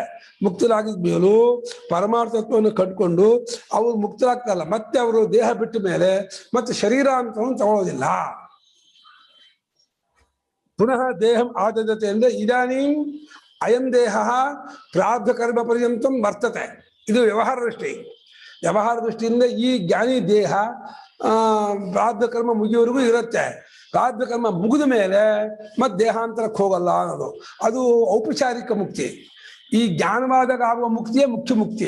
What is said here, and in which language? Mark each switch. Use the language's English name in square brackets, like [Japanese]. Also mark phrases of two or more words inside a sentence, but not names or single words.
[Kannada] ಮುಕ್ತರಾಗಿದ ಮೇಲೂ ಪರಮಾರ್ಥತ್ವವನ್ನು ಕಂಡುಕೊಂಡು ಅವರು ಮುಕ್ತರಾಗ್ತಾರಲ್ಲ, ಮತ್ತೆ ಅವರು ದೇಹ ಬಿಟ್ಟ ಮೇಲೆ ಮತ್ತೆ ಶರೀರ ಅಂತ ತಗೊಳ್ಳೋದಿಲ್ಲ. [Sanskrit] ಪುನಃ ದೇಹಂ ಆದದತೆ ಅಂದ್ರೆ ಇದಾನೀಂ ಅಯಂ ದೇಹ ಪ್ರಾರಬ್ಧ ಕರ್ಮ ಪರ್ಯಂತಂ ವರ್ತತೆ. [Kannada] ಇದು ವ್ಯವಹಾರ ದೃಷ್ಟಿ. ವ್ಯವಹಾರ ದೃಷ್ಟಿಯಿಂದ ಈ ಜ್ಞಾನಿ ದೇಹ ಪ್ರಾರಬ್ಧ ಕರ್ಮ ಮುಗಿಯುವವರೆಗೂ ಇರುತ್ತೆ. ಪ್ರಾರಬ್ಧ ಕರ್ಮ ಮುಗಿದ ಮೇಲೆ ಮತ್ತೆ ದೇಹಾಂತರಕ್ಕೆ ಹೋಗಲ್ಲ ಅನ್ನೋದು, ಅದು ಔಪಚಾರಿಕ ಮುಕ್ತಿ. ಈ ಜ್ಞಾನವಾದಾಗ ಆಗುವ ಮುಕ್ತಿಯೇ ಮುಖ್ಯ ಮುಕ್ತಿ.